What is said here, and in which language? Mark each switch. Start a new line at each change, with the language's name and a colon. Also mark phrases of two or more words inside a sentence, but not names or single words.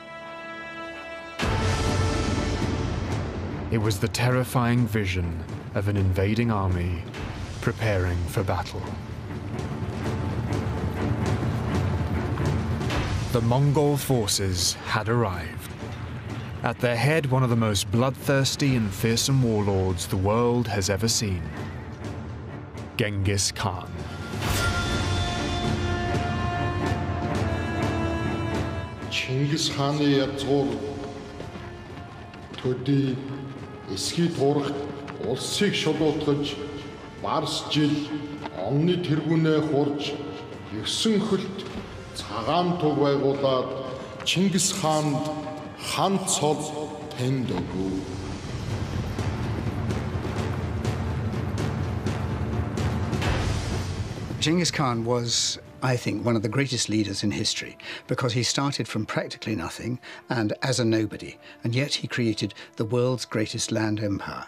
English: It was the terrifying vision of an invading army preparing for battle. The Mongol forces had arrived. At their head, one of the most bloodthirsty and fearsome warlords the world has ever seen, Genghis Khan.
Mongolian: Чингис хааны язгуур төдий эсхий туурахт улсыг шулуутгаж барс жил онны тэргүүнээ хурж 9 хөлт цагаан туг байгуулад Чингис хаанд хан цол тэнд өгөв.
English: Genghis Khan was, I think, one of the greatest leaders in history because he started from practically nothing and as a nobody, and yet he created the world's greatest land empire.